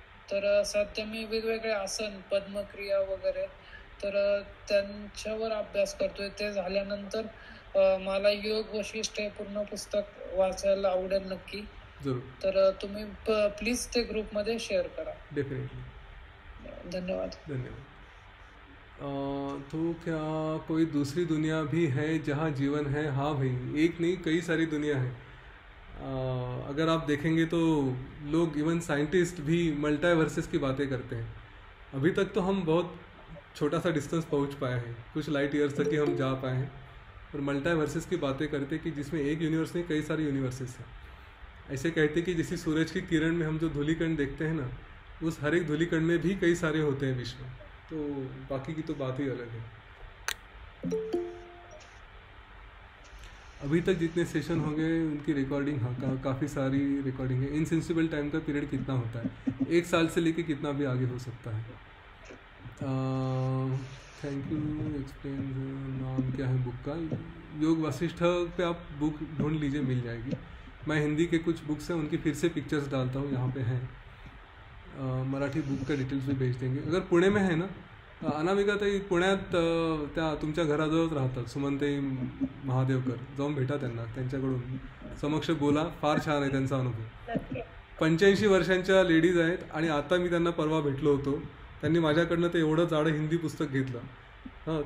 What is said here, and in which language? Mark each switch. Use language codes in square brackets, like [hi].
[mr] तर सध्या मी वेगवेगळे आसन, पद्मक्रिया वगैरे तर त्यांच्यावर अभ्यास करतोय. ते झाल्यानंतर मला योग वशिष्ठ हे पूर्ण पुस्तक वाचायला आवडेल नक्की. तर तुम्ही प्लीज ते ग्रुपमध्ये शेअर करा. [en] Definitely. [mr] धन्यवाद. धन्यवाद. [hi] तो क्या कोई दूसरी दुनिया भी है जहाँ जीवन है? हाँ भाई, एक नहीं कई सारी दुनिया है. अगर आप देखेंगे तो लोग, इवन साइंटिस्ट भी मल्टीवर्सेस की बातें करते हैं. अभी तक तो हम बहुत छोटा सा डिस्टेंस पहुंच पाए हैं, कुछ लाइट ईयर्स तक ही हम जा पाए हैं. और मल्टीवर्सेस की बातें करते कि जिसमें एक यूनिवर्स नहीं कई सारे यूनिवर्सेस हैं. ऐसे कहते कि जैसे सूरज की किरण में हम जो धूलिकण देखते हैं ना, उस हर एक धूलिकण में भी कई सारे होते हैं विश्व. तो बाकी की तो बात ही अलग है. अभी तक जितने सेशन हो गए उनकी रिकॉर्डिंग, हाँ काफ़ी सारी रिकॉर्डिंग है. इनसेंसिबल टाइम का पीरियड कितना होता है? 1 साल से लेके कितना भी आगे हो सकता है. [en] Thank you. Explain. [hi] नाम क्या है बुक का? योग वशिष्ठ पे आप बुक ढूंढ लीजिए, मिल जाएगी. मैं हिंदी के कुछ बुक्स हैं उनकी फिर से पिक्चर्स डालता हूँ, यहाँ पे हैं. मराठी बुक का डिटेल्स भी भेज देंगे. अगर पुणे में है ना, [mr] अनामिका ताई पुण्यात त्या तुमच्या घराजवळच राहतात, सुमनताई महादेवकर. जाऊन भेटा त्यांना, त्यांच्याकडून समक्ष बोला. फार छान आहे त्यांचा अनुभव. 85 वर्षांच्या लेडीज आहेत आणि आता मी त्यांना परवा भेटलो होतो. त्यांनी माझ्याकडनं ते एवढं जाडं हिंदी पुस्तक घेतलं.